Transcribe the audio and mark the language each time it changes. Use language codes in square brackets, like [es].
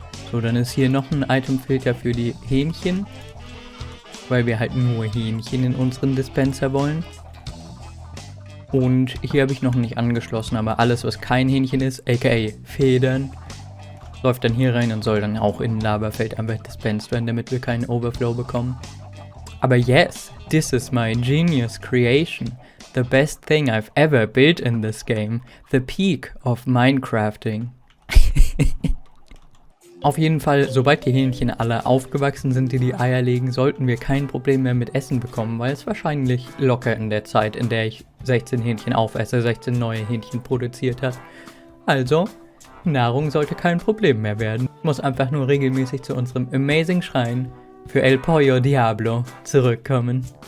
[de] So, dann ist hier noch ein Itemfilter für die Hähnchen, weil wir halt nur Hähnchen in unseren Dispenser wollen. Und hier habe ich noch nicht angeschlossen, aber alles, was kein Hähnchen ist, aka Federn, läuft dann hier rein und soll dann auch in ein Lavafeld einfach dispensed werden, damit wir keinen Overflow bekommen. [en] Aber yes, this is my genius creation. The best thing I've ever built in this game. The peak of Minecrafting. [de] Auf jeden Fall, sobald die Hähnchen alle aufgewachsen sind, die die Eier legen, sollten wir kein Problem mehr mit Essen bekommen, weil es wahrscheinlich locker in der Zeit, in der ich 16 Hähnchen aufesse, 16 neue Hähnchen produziert hat. Also, Nahrung sollte kein Problem mehr werden. Muss einfach nur regelmäßig zu unserem Amazing Schrein für El Pollo Diablo zurückkommen.